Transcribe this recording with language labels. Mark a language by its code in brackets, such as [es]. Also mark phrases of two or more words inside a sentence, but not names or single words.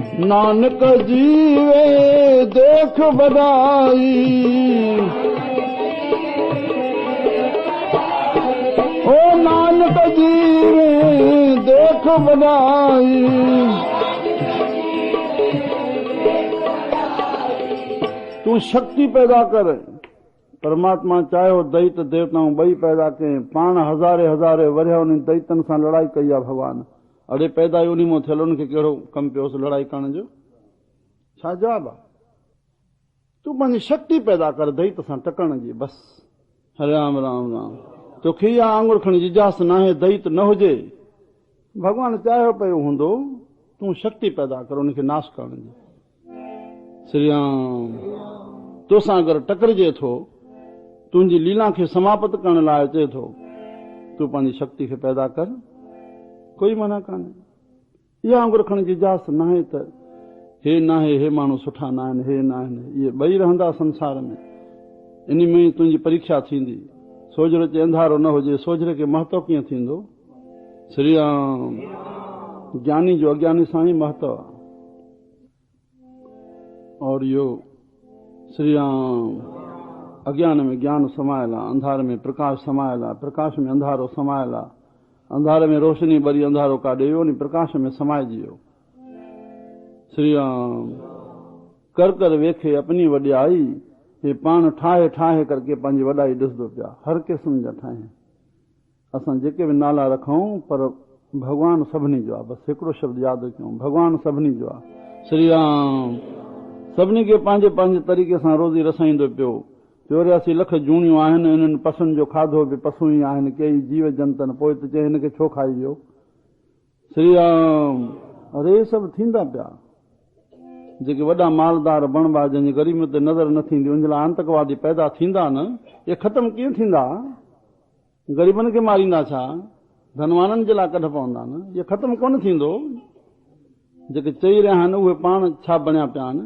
[pa] नानक जीवे देख बधाई, ओ नानक जीवे देख बधाई। [sd] तू शक्ति पैदा कर। परमात्मा चाहे दैत देवताऊं ॿई पैदा कयईं, पाण हज़ारे हज़ारे वरिया उन दैतनि सां लड़ाई कई आहे भॻवान। अड़े पैदा ई उन मां थियल, उनखे कहिड़ो कमु पियोसि लड़ाई करण जो? छा जवाब आहे? तूं पंहिंजी शक्ति पैदा कर दैत सां टकण जी, बस। राम राम राम। तोखे इहा आंगुर खणी जिजास न आहे दैत न हुजे, भॻवान चाहियो पियो हूंदो, तूं शक्ति पैदा कर उनखे नाश करण जी। श्री राम। तोसां अगरि टकरिजे थो, तुंहिंजी लीला खे समाप्त करण लाइ अचे थो, तूं पंहिंजी शक्ति खे पैदा कर, कोई मना कान्हे। इहा आंगुर खणी जिजास न आहे त हे न आहे, हे माण्हू सुठा न आहिनि, हे न आहिनि, इहे ॿई रहंदा संसार में। इन में ई तुंहिंजी परीक्षा थींदी। सोजरे चे अंधारो न हुजे, सोजरे खे महत्व कीअं थींदो? श्री राम। ज्ञानी जो अज्ञानी सां ई महत्व आहे। और इहो श्री राम, अज्ञान में ज्ञान समायल आहे, अंधारे में प्रकाश समायल आहे, प्रकाश में अंधारो समायल आहे, अंधारे में रोशनी भरी अंधारो काढे वियो, नी प्रकाश में समाइजी वियो। श्री राम। [pa] कर कर वेखे अपनी वॾाई, [sd] हे पाण ठाहे ठाहे करके पंहिंजी वॾाई ॾिसंदो पिया, हर क़िस्म जा ठाहे। असां जेके बि नाला रखूं, पर भॻवानु सभिनी जो आहे। बसि हिकिड़ो शब्द यादि कयूं, भॻवानु सभिनी जो आहे। श्री राम। सभिनी खे पंहिंजे पंहिंजे तरीक़े सां रोज़ी रसाईंदो पियो। 84 लख जूणियूं आहिनि, इन्हनि पसुनि जो खाधो बि पशु ई आहिनि, कई जीव जंतनि। पोइ त चए हिनखे छो खाई वियो? श्री राम। अरे हे सभु थींदा पिया। जेके वॾा मालदार बणबा जंहिंजी ग़रीबी ते नज़र न थींदी, उन जे लाइ आतंकवादी पैदा थींदा न, इहे ख़तमु कीअं थींदा? ग़रीबनि खे मारींदा छा? धनवाननि जे लाइ कढ पवंदा न, इहे ख़तमु कोन थींदो। जेके चई रहिया आहिनि उहे पाण छा बणिया पिया आहिनि?